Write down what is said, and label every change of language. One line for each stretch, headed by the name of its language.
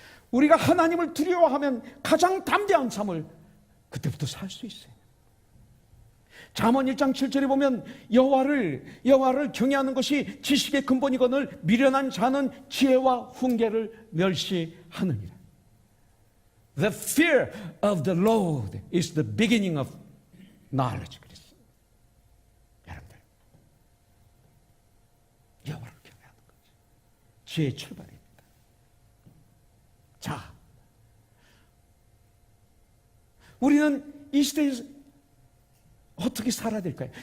Korean: 우리가 하나님을 두려워하면 가장 담대한 삶을 그때부터 살 수 있어요. 잠언 1장 7절에 보면 여호와를 경외하는 것이 지식의 근본이거늘 미련한 자는 지혜와 훈계를 멸시하느니라.
English: The fear of the Lord is the beginning of knowledge.
Korean: 그랬어요. 여러분들, 여호와를 경외하는 거죠. 지혜의 출발입니다. 자, 우리는 이 시대에서 어떻게 살아야 될까요?